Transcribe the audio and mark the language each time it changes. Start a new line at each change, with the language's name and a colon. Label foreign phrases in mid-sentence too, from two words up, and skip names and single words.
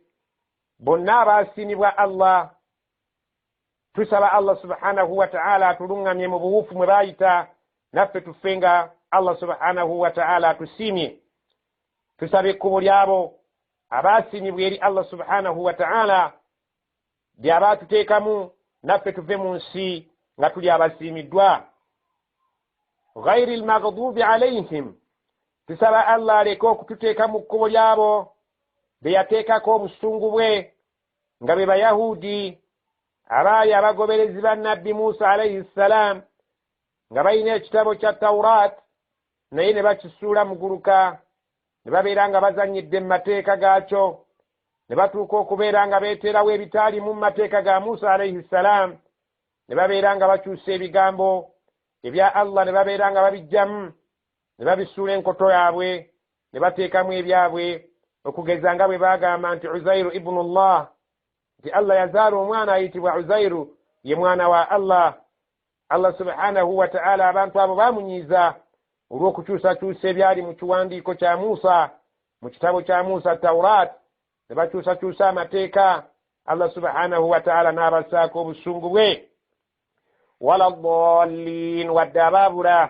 Ganda: Bonna abaasiimibwa Allah, tusaba Allah
Arabic: سبحانه وتعالى
Ganda: atuluŋŋamye mu buwufu mwe baayita, naffe tufenga Allah
Arabic: سبحانه وتعالى
Ganda: atusiimye. Tusaba ekkubo lyabo abaasiimibwa eri Allah
Arabic: سبحانه وتعالى
Ganda: ly'abaatuteekamu, naffe tuve mu nsi nga tuli abasiimiddwa.
Arabic: غير المغضوب عليهم,
Ganda: tusaba Allah aleke okututeeka mu kkubo lyabo be yateekako obusungu bwe, nga be Bayahudi abaali abagoberezi ba Nabbi Musa
Arabic: عليه السلام,
Ganda: nga balina ekitabo kya Tawrat naye ne bakisuula muguluka, ne babeera nga bazannyidde mu mateeka gaakyo, ne batuuka okubeera nga beeterawo ebitaali mu mateeka ga Musa
Arabic: عليه السلام,
Ganda: ne babeera nga bakyusa ebigambo ebya Allah, ne babeera nga babijjamu, ne babisuula enkoto yaabwe, ne bateekamu ebyabwe, okugeza nga bwe baagamba nti Uzairu
Arabic: ابن الله,
Ganda: nti Allah yazaala omwana ayitibwa Uzairu, ye mwana wa Allah. Allah
Arabic: سبحانه وتعالى
Ganda: abantu abo baamunyiiza olw'okukyusakyusa ebyali mu kiwandiiko kya Musa, mu kitabo kya Musa Tawrat, ne bakyusakyusa amateeka. Allah
Arabic: سبحانه وتعالى
Ganda: n'abasaako obusungu bwe.
Arabic: ولا الضالين,
Ganda: wadde abaabula.